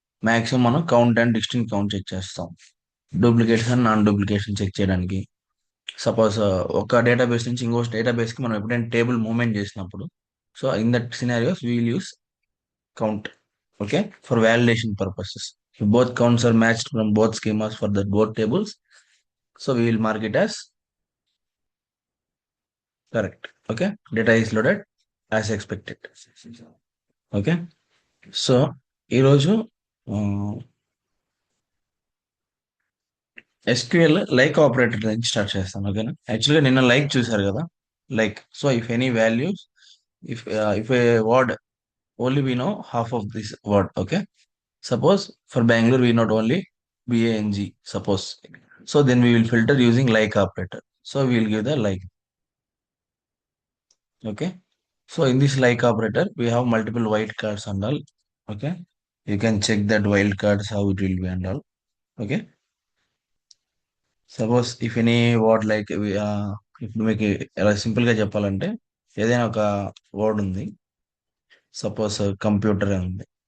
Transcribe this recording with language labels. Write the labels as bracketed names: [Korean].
[Telugu] Maximum మనం count and distinct count check చేస్తాం, duplicates and non duplication check చేయడానికి. Suppose ఒక డేటాబేస్ నుంచి ఇంకో డేటాబేస్ కి మనం ఎప్పుడైనా టేబుల్ మూవ్మెంట్ చేసినప్పుడు, [English] So in that scenarios we will use count, okay, for validation purposes. If both counts are matched from both schemas for the both tables, so we will mark it as correct. Okay, data is loaded as expected. Okay. [Telugu] So ఈరోజు SQL like operator నుంచి start చేస్తాను. ఓకేనా. [English] యాక్చువల్గా [Telugu] నిన్న like చూసారు కదా. [English] Like, so if any values, if a word only we know half of this word, okay. Suppose for Bangalore we not only BANG, suppose. So then we will filter using like operator. So we will give the like. Okay. So in this like operator, we have multiple wildcards and all. Okay. You can check that wildcards how it will be and all. Okay. Suppose if any word like we [Telugu] ఇప్పుడు మీకు ఎలా simple గా చెప్పాలంటే ఏదైనా ఒక word ఉంది. Suppose computer ఉంది.